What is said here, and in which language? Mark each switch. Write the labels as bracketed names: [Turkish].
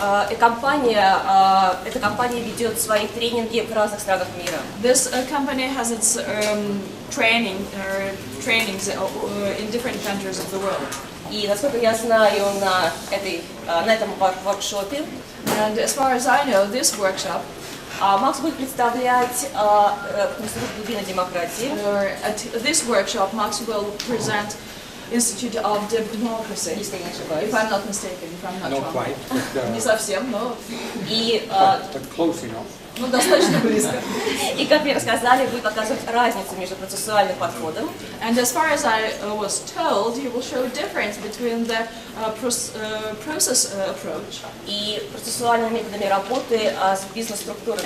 [Russian] Эта компания ведет свои тренинги в разных странах мира. [English] This company has its trainings in different countries of the world. [Russian] И насколько я знаю, на этом воркшопе [English] And as far as I know, this workshop, [Russian] Макс будет представлять Институт глубинной демократии. [English] at this workshop, Max will present Institute of Deep Democracy, [Russian] Если я не ошибаюсь. [English] if I'm not mistaken, if I'm not Not quite, [Russian] Не совсем, но И, [English] but close enough. [Russian] достаточно близко. и, как мне рассказали, будет показывать разницу между процессуальным подходом [English] And as far as I was told, he will show a difference between the process approach [Russian] и процессуальными методами работы с бизнес-структурами.